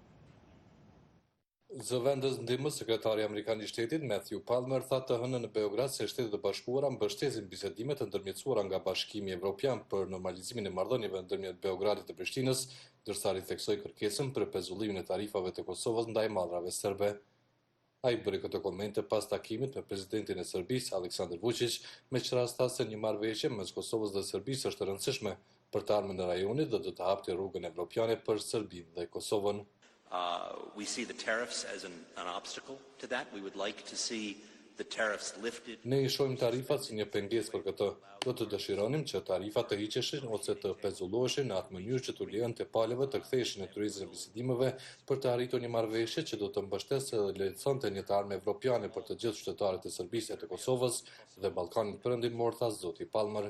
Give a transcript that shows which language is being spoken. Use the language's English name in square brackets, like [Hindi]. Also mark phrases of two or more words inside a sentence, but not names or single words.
[Albanian] Zëvendës ndihmës sekretari amerikan I shtetit Matthew Palmer tha të hënën në Beograd se Shtetet e Bashkuara mbështesin bisedimet të ndërmjetësuara nga Bashkimi Evropian për normalizimin e marrëdhënieve ndërmjet Beogradit dhe Prishtinës, ndërsa ritheksoi kërkesën për pezullimin e tarifave të Kosovës ndaj mallrave serbe. Ai bëri këto komente pas takimit me presidentin e Serbisë Aleksandar Vučić, me që rast tha se një marrëveshje mes Kosovës dhe Serbisë është e rëndësishme për të ardhmen në rajonit dhe do të hapte rrugën evropiane për Serbinë dhe Kosovën. [English] We see the tariffs as an obstacle to that. We would like to see the tariffs lifted. [Albanian] Ne I shohim tarifat si një pengesë për këtë. Do të dëshironim që tarifat të hiqeshin ose të pezulloheshin në atë mënyrë që të lejonte palëve të ktheheshin në turizëm e bisedimeve për të arritur një marrëveshje që do të mbështesë dhe lehtësonte një të ardhmë evropiane për të gjithë qytetarët e Serbisë e të Kosovës dhe Ballkanit Perëndimor, tha zoti Palmer.